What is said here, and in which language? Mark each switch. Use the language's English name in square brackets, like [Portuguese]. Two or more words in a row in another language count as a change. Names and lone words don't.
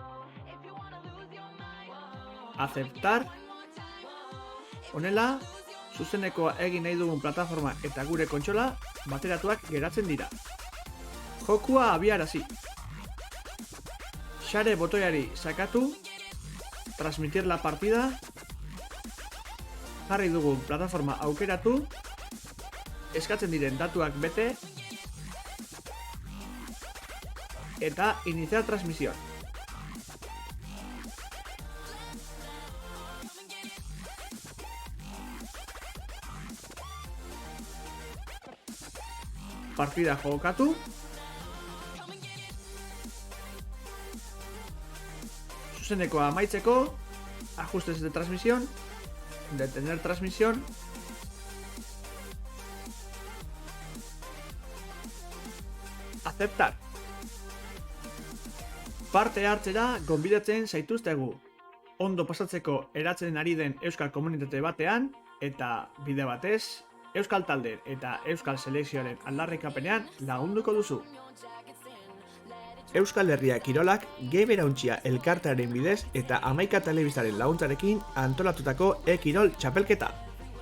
[Spanish] aceptar, [Basque] honela, zuzenekoa egin nahi dugun plataforma eta gure kontsola bateratuak geratzen dira. Jokua abiarazi. Share botoiari sakatu, [Spanish] transmitir la partida, [Basque] jarri dugun plataforma aukeratu, eskatzen diren datuak bete, eta [Spanish] iniciar transmisión. [Basque] Partida jokatu. Zuzenekoa amaitzeko, [Spanish] ajustes de transmisión, detener transmisión, aceptar. [Basque] Parte hartzera gonbidatzen zaituztegu. Ondo pasatzeko eratzen ari den euskal komunitate batean, eta bide batez, euskal talde eta euskal selekzioaren aldarrikapenean lagunduko duzu. Euskal Herria Kirolak Geberauntzia elkartearen bidez eta 11 telebistaren laguntzarekin antolatutako e-kirol txapelketa.